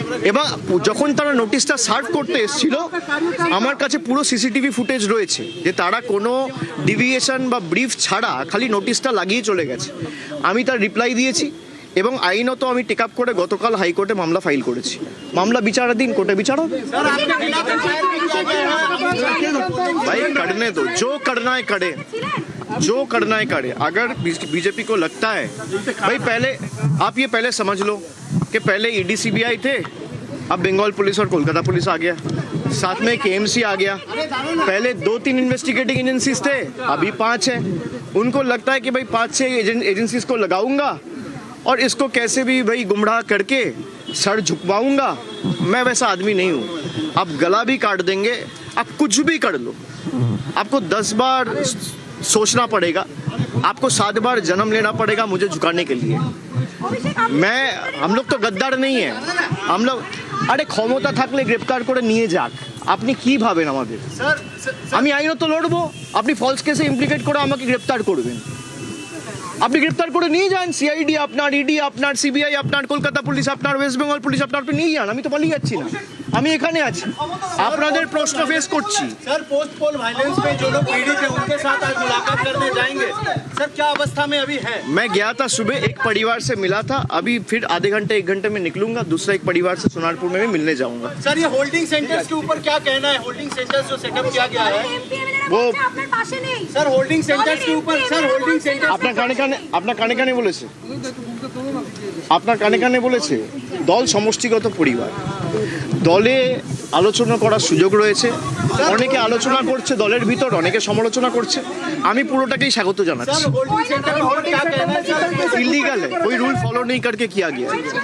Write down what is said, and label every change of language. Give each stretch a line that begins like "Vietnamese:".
Bangla: এবং যখন তারা নোটিশটা সার্ভ করতে এসেছিল, আমার কাছে পুরো সিসিটিভি ফুটেজ রয়েছে যে তারা কোনো ডিভিয়েশন বা ব্রিফ ছাড়া খালি নোটিশটা লাগিয়ে চলে গেছে। আমি তার রিপ্লাই দিয়েছি এবং আইনত আমি টেক আপ করে গতকাল হাইকোর্টে মামলা ফাইল করেছি। মামলা বিচারাধীন, কোর্টে বিচার হবে।
Hindi: भाई करने दो, जो करना है करे, जो करना है करे। अगर बीजेपी को लगता है, भाई पहले आप ये पहले समझ लो कि पहले ईडी सीबीआई थे, अब बंगाल पुलिस और कोलकाता पुलिस आ गया, साथ में केएमसी आ गया। पहले 2-3 इन्वेस्टिगेटिंग एजेंसीज थे, अभी 5 है। उनको लगता है कि भाई 5-6 एजेंसीज को लगाऊंगा और इसको कैसे भी भाई गुमराह करके सर झुकवाऊंगा। मैं वैसा आदमी नहीं हूँ। आप गला भी काट देंगे, आप कुछ भी कर लो, आपको 10 बार सोचना पड़ेगा, आपको 7 बार जन्म लेना पड़ेगा मुझे झुकाने के लिए। हम लोग तो गद्दार नहीं है, हम लोग
Bangla: আরে ক্ষমতা থাকলে গ্রেপ্তার করে নিয়ে যাক, আপনি কি ভাবেন আমাদের? আমি আইনত লড়বো, আপনি ফলস কেসে ইমপ্লিকেট করে আমাকে গ্রেপ্তার করবেন। আপনি গ্রেপ্তার করে নিয়ে যান, সিআইডি আপনার, ইডি আপনার, সিবিআই আপনার, কলকাতা পুলিশ আপনার, ওয়েস্ট বেঙ্গল পুলিশ আপনার, আপনি নিয়ে যান। আমি তো পালিয়ে যাচ্ছি না, আমি এখানে আছি, আপনাদের প্রশ্ন ফেস করছি।
Hindi: सर पोस्ट पोल वायलेंस में जो लोग पीड़ित हैं उनके साथ आज मुलाकात करने जाएंगे, सर क्या अवस्था में अभी है? मैं गया था सुबह, एक परिवार से मिला था, अभी फिर आधे घंटे 1 घंटे में निकलूंगा, दूसरा एक परिवार से सोनारपुर में भी मिलने जाऊंगा। सर ये होल्डिंग सेंटर्स के ऊपर क्या कहना है? होल्डिंग सेंटर्स जो सेटअप किया गया है, वो सर होल्डिंग सेंटर्स के ऊपर, सर होल्डिंग सेंटर
Bangla: আপনার কানে কানে বলেছে, আপনার কানে কানে বলেছে দল সমষ্টিগত পরিবার, দলে আলোচনা করার সুযোগ রয়েছে, অনেকে আলোচনা করছে দলের ভিতর, অনেকে সমালোচনা করছে, আমি পুরোটাকেই স্বাগত জানাচ্ছি।
Hindi: होल्डिंग सेंटर के ऊपर क्या कहना है सर? इलीगल है, कोई रूल फॉलो नहीं करके किया गया है।